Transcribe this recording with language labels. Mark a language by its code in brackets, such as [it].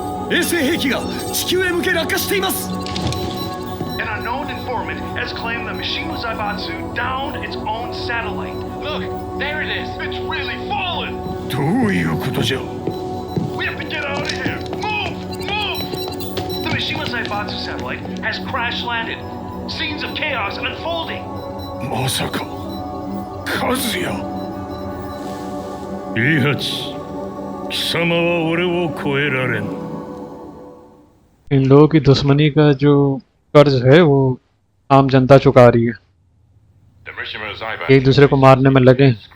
[ja] 衛星兵器が地球へ向け落下しています。 [en] An unknown informant has claimed the Mishima Zaibatsu downed its own satellite. Look, there it is. It's really fallen. [ja] どういうことじゃ。 [en] We have to get out of here. Move! Move! The Mishima Zaibatsu satellite has crash landed. Scenes of chaos unfolding. [ja] まさか、カズヤ。イハチ、貴様は俺を超えられん。 [hi] इन लोगों की दुश्मनी का जो कर्ज है वो आम जनता चुका रही है। एक दूसरे को मारने में लगे।